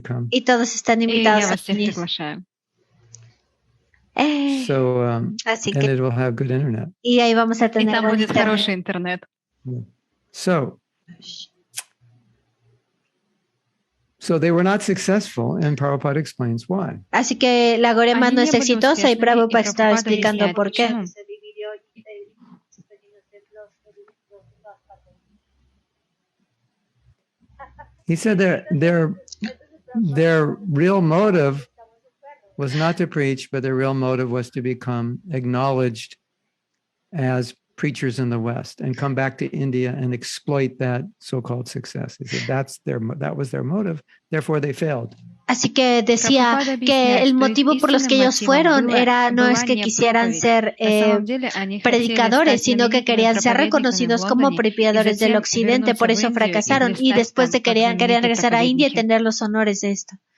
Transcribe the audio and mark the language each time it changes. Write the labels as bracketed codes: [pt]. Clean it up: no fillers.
[es] Y todos están invitados a venir. [en] So, [es] Así [en] and it will have good internet. [es] Y ahí vamos a tener buen internet. [en] So they were not successful, and Prabhupada explains why. [es] Así que la Gaudiya Math no es exitosa y Prabhupada está explicando por qué. [en] He said their real motive was not to preach, but their real motive was to become acknowledged as preachers in the West and come back to India and exploit that so-called success. He said that was their motive. Therefore, they failed. [es] Así que decía que el motivo por los que ellos fueron no es que quisieran ser predicadores, sino que querían ser reconocidos como predicadores del Occidente, por eso fracasaron y después querían regresar a India y tener los honores de esto.